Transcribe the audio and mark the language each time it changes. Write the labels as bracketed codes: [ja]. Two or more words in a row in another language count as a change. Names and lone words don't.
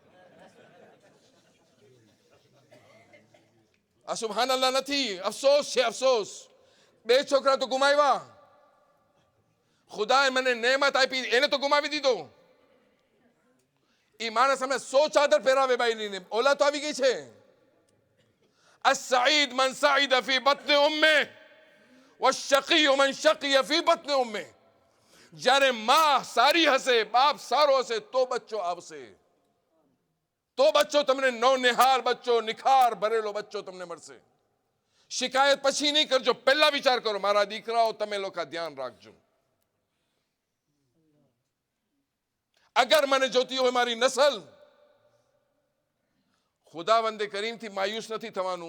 [gu] આ સુબહાનલ્લાહ નથી, અફસોસ છે, અફસોસ. 2 છોકરા તો ગુમાવ્યા. ખુદાએ મને નેમત આપી, એને તો ગુમાવી દીધો. એ માણસ અમે 100 ચાદર પહેરાવે બાઈની, ઓલા તો આવી ગઈ છે. [ar] السعيد من سعد في بطن امه والشقي من شقي في بطن امه. [gu] જ્યારે માં સારી હશે, બાપ સારો હશે, તો બચ્ચો આવશે. તો બચ્ચો તમને નવનિહાર બચ્ચો, નિખાર ભરેલો બચ્ચો તમને મળશે. શિકાયત પછી નહીં કરજો, પહેલા વિચાર કરો, મારા દીકરાઓ તમે લોકો ધ્યાન રાખજો. અગર મને જોતી હોય મારી નસલ, ખુદાવંદે કરીમથી માયુસ નથી થવાનું.